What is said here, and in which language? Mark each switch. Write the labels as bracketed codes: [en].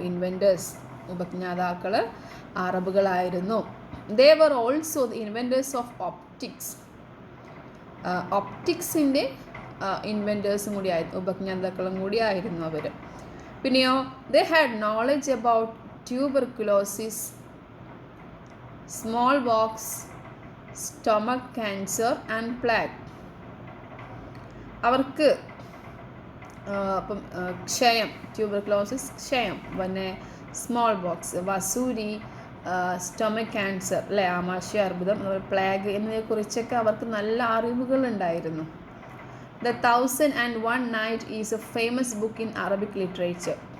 [ml] Inventors, ഉപജ്ഞാതാക്കൾ അറബുകളായിരുന്നു. [en] They were also the inventors of optics. [ml] ഒപ്റ്റിക്സിൻ്റെ ഇൻവെൻറ്റേഴ്സും കൂടി ആയിരുന്നു, ഉപജ്ഞാതാക്കളും കൂടി ആയിരുന്നു അവർ. [en] പിന്നെയോ they had knowledge about tuberculosis, smallpox, stomach cancer and plague. [ml] അവർക്ക് അപ്പം ക്ഷയം, ട്യൂബർക്ലോസിസ് ക്ഷയം, പിന്നെ സ്മോൾ ബോക്സ്, വസൂരി, സ്റ്റൊമക് ക്യാൻസർ അല്ലെ, ആമാശയ അർബുദം, പ്ലേഗ് എന്നിവയെക്കുറിച്ചൊക്കെ അവർക്ക് നല്ല അറിവുകളുണ്ടായിരുന്നു. [en] The 1001 Night is a famous book in Arabic literature.